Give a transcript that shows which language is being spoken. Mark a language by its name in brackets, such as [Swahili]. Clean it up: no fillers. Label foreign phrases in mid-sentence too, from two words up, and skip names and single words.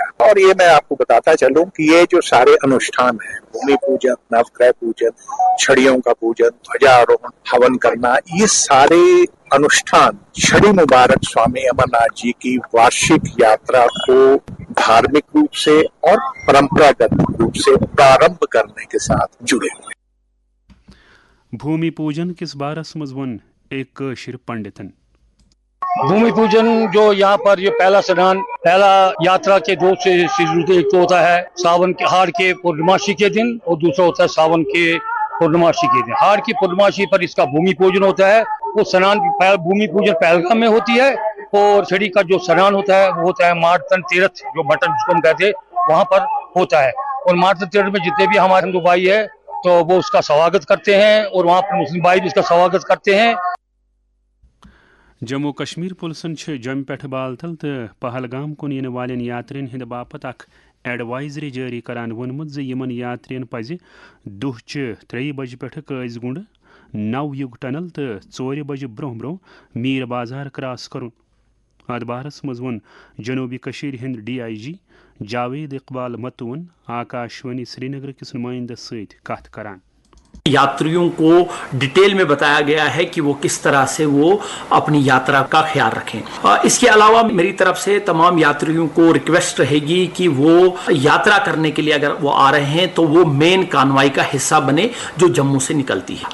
[Hindi] और ये मैं आपको बताता चलूं कि ये जो सारे अनुष्ठान हैं, भूमि पूजन, नवग्रह पूजन, छड़ियों का पूजन, ध्वजारोहण, हवन करना, ये सारे अनुष्ठान छड़ी मुबारक स्वामी अमरनाथ जी की वार्षिक यात्रा को धार्मिक रूप से और परंपरागत रूप से प्रारंभ करने के साथ जुड़े हुए। [Kashmiri] भूमि पूजन किस बारस मज वन एक शिर पंडितन। [Hindi] भूमि पूजन जो यहाँ पर ये पहला स्नान, पहला यात्रा के दो से एक तो होता है सावन के हाड़ के पूर्णमासी के दिन और दूसरा होता है सावन के पूर्णमासी के दिन। हाड़ की पूर्णमासी पर इसका भूमि पूजन होता है। वो स्नान भूमि पूजन पहलगाम में होती है और छड़ी का जो स्नान होता है वो होता है मार्तन तीर्थ, जो मटन जिसको हम कहते हैं, वहाँ पर होता है। और मार्तन तीर्थ में जितने भी हमारे हिंदू भाई है तो वो उसका स्वागत करते हैं और वहाँ पर मुस्लिम भाई भी इसका स्वागत करते हैं। [Kashmiri] जम्मू कश्मीर पुलिसन जम पे बालतल तो पहलगाम कुन इन वालन यात्रियन हिंद बापत अख एडवाइजरी जारी करान वोनमुत ज यमन यात्रियन पज दुहच 3 बज पे कैज गुंड 9 युग टनल तो 4 बज ब्रोह ब्रोह मीर बाजार क्रॉस करुन। अत बारस मज वोन जनूबी कशीर हिंद DIG जावेद इकबाल मतून आकाशवाणी श्रीनगर किस नुमाइंद सत कत करान। [Hindi] यात्रियों को डिटेल में बताया गया है कि वो किस तरह से वो अपनी यात्रा का ख्याल रखें। इसके अलावा मेरी तरफ से तमाम यात्रियों को रिक्वेस्ट रहेगी कि वो यात्रा करने के लिए अगर वो आ रहे हैं तो वो मेन कानवाई का हिस्सा बने जो जम्मू से निकलती है।